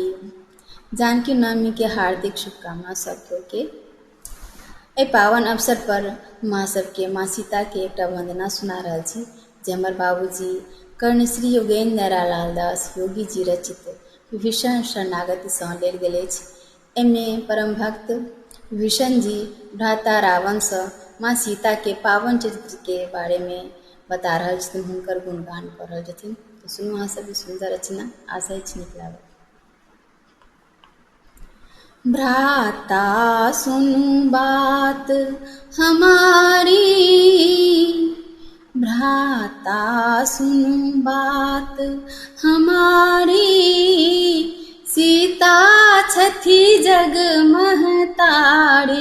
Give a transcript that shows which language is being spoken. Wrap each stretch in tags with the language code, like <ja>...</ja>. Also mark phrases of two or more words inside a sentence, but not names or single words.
<mai>जानकी नवमी के हार्दिक शुभकामना सबको के। ए पावन अवसर पर माँ सबके माँ सीता के एक वंदना सुना रहल छी जे हमर बाबूजी कर्णश्री योगेंद्र लाल दास योगी जी रचित विभीषण शरणागति सँ लेल गेल अछि। एमे परम भक्त विभीषण जी भ्राता रावण सँ माँ सीता के पावन चरित्र के बारे में बता रहल छथिन, हुनकर गुणगान कर रहल छथिन। तो सुनू अहाँ सब सुंदर रचना, आशा अछि नीक लागत। भ्राता सुनु बात हमारी, भ्राता सुनु बात हमारी, सीता छथी जग महतारी।</mai>